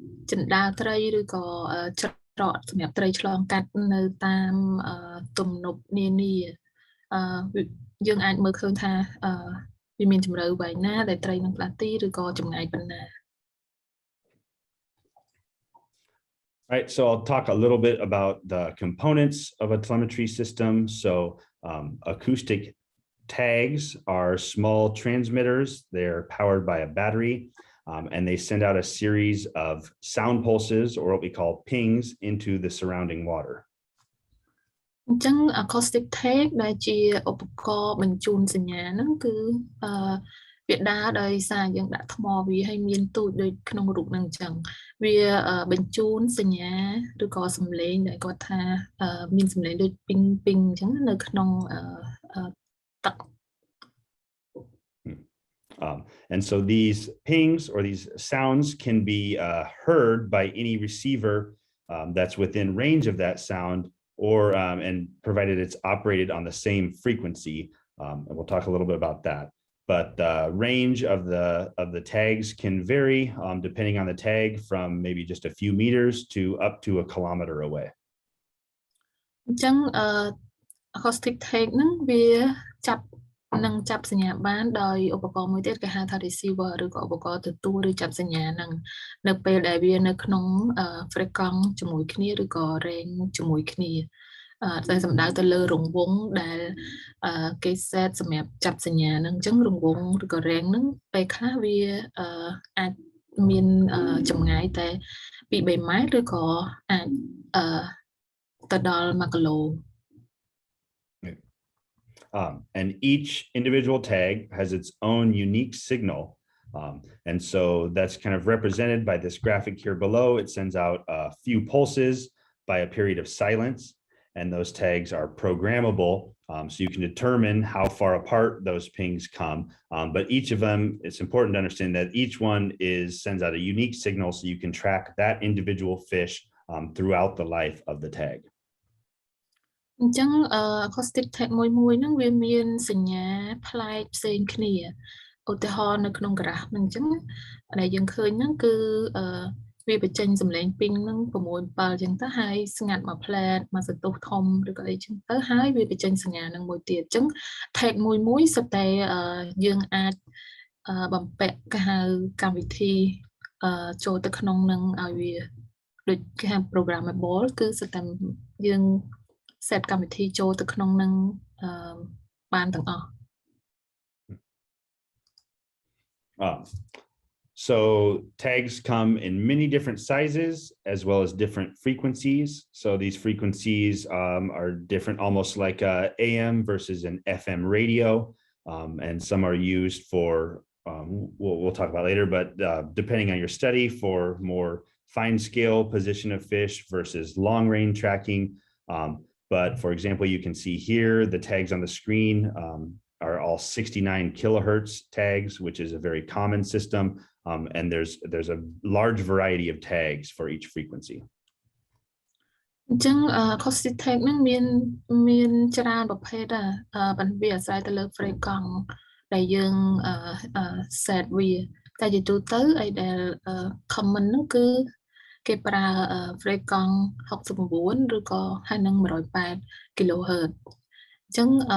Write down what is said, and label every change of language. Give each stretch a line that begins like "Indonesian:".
Khmer: ចិន្តាត្រីឬក៏ច្រកសម្រាប់ត្រីឆ្លងកាត់នៅតាមទំនប់នានាយើងអាចមើលឃើញថាវាមានជម្រៅបែបណាដែលត្រីនឹងផ្លាស់ទីឬក៏ចម្ងាយប៉ុណ្ណា
English: Right, so I'll talk a little bit about the components of a telemetry system. So acoustic tags are small transmitters. They're powered by a battery, and they send out a series of sound pulses, or what we call pings, into the surrounding water.
Khmer: អញ្ចឹង acoustic tag ដែលជាឧបករណ៍បញ្ជូនសញ្ញាហ្នឹងគឺវាដើរដោយសារយើងដាក់ថ្មវាឲ្យមានទូចដូចក្នុងរូបហ្នឹងអញ្ចឹងវាបញ្ជូនសញ្ញាឬក៏សំឡេងដែលគាត់ថាមានសំឡេងដូច ping ping អញ្ចឹងនៅក្នុងទឹក
English: And so these pings or these sounds can be heard by any receiver that's within range of that sound, or and provided it's operated on the same frequency. And we'll talk a little bit about that. But the range of the tags can vary depending on the tag from maybe just a few meters to up to a kilometer away.
Khmer: អញ្ចឹងacoustic tag ហ្នឹងវាចាប់សញ្ញាបានដោយឧបករណ៍មួយទៀតគេហៅថា receiver ឬក៏ឧបករណ៍ទទួលឬចាប់សញ្ញាហ្នឹងនៅពេលដែលវានៅក្នុង frequency ជាមួយគ្នាឬក៏ range ជាមួយគ្នាតែសំដៅទៅលើរង្វង់ដែល គេ set សម្រាប់ចាប់សញ្ញាហ្នឹងអញ្ចឹងរង្វង់ឬក៏ range ហ្នឹងពេលខ្លះវាអាចមានចម្ងាយតែ 2-3 ម៉ែត្រឬក៏អាចទៅដល់ 1 គីឡូ
English: And each individual tag has its own unique signal. And so that's kind of represented by this graphic here below. It sends out a few pulses by a period of silence, and those tags are programmable. So you can determine how far apart those pings come. But each of them, it's important to understand that each one sends out a unique signal so you can track that individual fish throughout the life of the tag.
Khmer: អញ្ចឹង acoustic tag មួយហ្នឹងវាមានសញ្ញាប្លែកផ្សេងគ្នាឧទាហរណ៍នៅក្នុងក្រាហ្វហ្នឹងអញ្ចឹងដែលយើងឃើញហ្នឹងគឺ វាបញ្ចេញសំឡេងពីងហ្នឹង 6-7 អញ្ចឹងទៅហើយស្ងាត់មួយផ្លែតមួយសន្ទុះធំឬក៏អីចឹងទៅហើយវាបញ្ចេញសញ្ញាហ្នឹងមួយទៀតអញ្ចឹង tag មួយសុទ្ធតែយើងអាចបំពាក់គេហៅកម្មវិធីចូលទៅក្នុងហ្នឹងឲ្យវាដូចគេហៅ programmable គឺសុទ្ធតែយើង set កម្មវិធីចូលទៅក្នុងនឹងបានទាំងអស់
English: So tags come in many different sizes as well as different frequencies. So these frequencies are different, almost like AM versus an FM radio, and some are used for we'll talk about later, but depending on your study, for more fine scale position of fish versus long range tracking. But for example, you can see here, the tags on the screen are all 69 kilohertz tags, which is a very common system. And there's a large variety of tags for each frequency.
Khmer: អញ្ចឹង acoustic tag ហ្នឹងមានច្រើនប្រភេទប៉ុន្តែវាអាស្រ័យទៅលើ frequency ដែលយើង set វាតែជាទូទៅអីដែល common ហ្នឹងគឺគេប្រើ frequency 69ឬក៏ហើយនឹង 108 kilohertz អញ្ចឹង